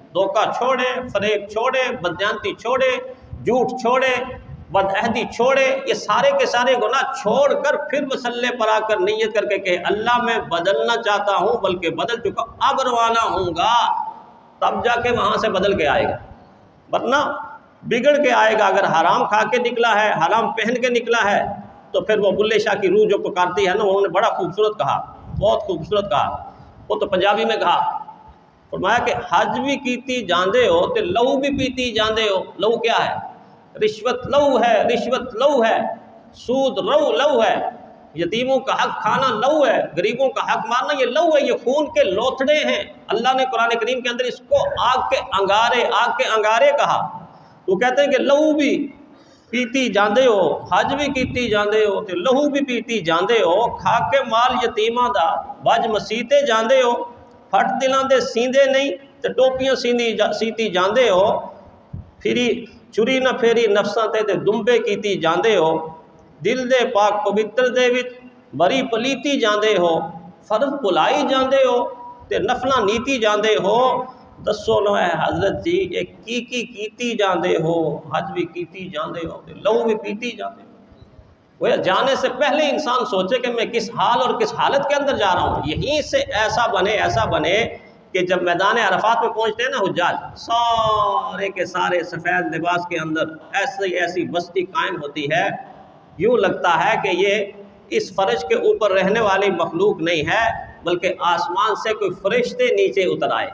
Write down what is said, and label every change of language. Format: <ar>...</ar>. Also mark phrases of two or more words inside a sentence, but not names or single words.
<ur>دھوکہ چھوڑے، فریب چھوڑے، بدجانتی چھوڑے، جھوٹ چھوڑے، بدعہدی چھوڑے، یہ سارے کے سارے گناہ چھوڑ کر پھر مصلی پر آ کر نیت کر کے کہ اللہ میں بدلنا چاہتا ہوں، بلکہ بدل چکا، اب روانہ ہوں گا، تب جا کے وہاں سے بدل کے آئے گا، ورنہ بگڑ کے آئے گا. اگر حرام کھا کے نکلا ہے، حرام پہن کے نکلا ہے، تو پھر وہ بلے شاہ کی روح جو پکارتی ہے نا، انہوں نے بڑا خوبصورت کہا، بہت خوبصورت کہا. وہ تو پنجابی میں کہا فرمایا کہ</ur> <pa>حج بھی کیتی جاندے ہو تے لہو بھی پیتی جاندے ہو.</pa> <ur>لہو کیا ہے؟ رشوت لہو ہے، رشوت لہو ہے، سود لہو ہے، یتیموں کا حق کھانا لہو ہے، غریبوں کا حق مارنا یہ لہو ہے، یہ خون کے لوتھڑے ہیں. اللہ نے قرآن کریم کے اندر اس کو آگ کے انگارے کہا. وہ کہتے ہیں کہ</ur> <pa>لہو بھی پیتی جاندے ہو، حج بھی کیتی جاندے ہو تے لہو بھی پیتی جاندے ہو، کھا کے مال یتیماں دا وج مسیتے جاندے ہو، پھٹ دلاں دے سیندے نہیں تے ٹوپیاں سیتی جاندے ہو، پھری چری نہ پھیری نفساں تے دمبے کیتی جاندے ہو، دل دے پاک پوتر دے وچ بری پلیتی جاندے ہو، فرض بھلائی جاندے ہو تے نفلاں نیتی جاندے ہو. دسو نو اے حضرت جی یہ کیتی جاندے ہو، حج بھی کیتی جاندے ہو تے لہو بھی پیتی جاندے ہو.</pa> <ur>وہ جانے سے پہلے انسان سوچے کہ میں کس حال اور کس حالت کے اندر جا رہا ہوں. یہیں سے ایسا بنے کہ جب میدان عرفات میں پہنچتے ہیں نا حجاج، سارے کے سارے سفید لباس کے اندر ایسی بستی قائم ہوتی ہے، یوں لگتا ہے کہ یہ اس فرش کے اوپر رہنے والی مخلوق نہیں ہے بلکہ آسمان سے کوئی فرشتے نیچے اتر آئے.</ur>